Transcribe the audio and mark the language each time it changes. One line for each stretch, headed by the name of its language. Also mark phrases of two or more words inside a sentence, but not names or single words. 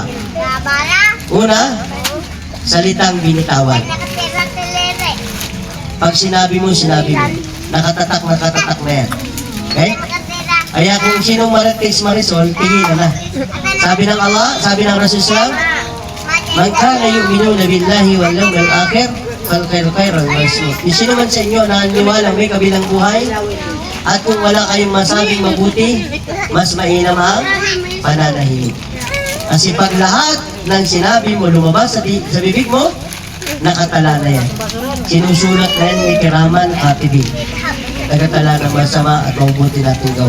Filipino: Una, salitang binitawan. Pag sinabi mo, sinabi mo. Nakatatak na yan. Okay? Kaya kung sinong marites Marisol, tingin na. Sabi ng Allah, sabi ng Rasulullah,
Arabic: من كان يؤمن بالله واليوم الآخر فالخير مسموط.
Filipino: Yung sino man sa inyo na naniwala may kabilang buhay, at kung wala kayong masabing mabuti, mas mainam ang pananahimik. Kasi pag lahat ng sinabi mo lumabas sa bibig mo, nakatala na yan. Sinusulat na yan, may
Arabic: كراما، كاتبين.
Filipino: Nagatala ng masama at mabuti natin gawa.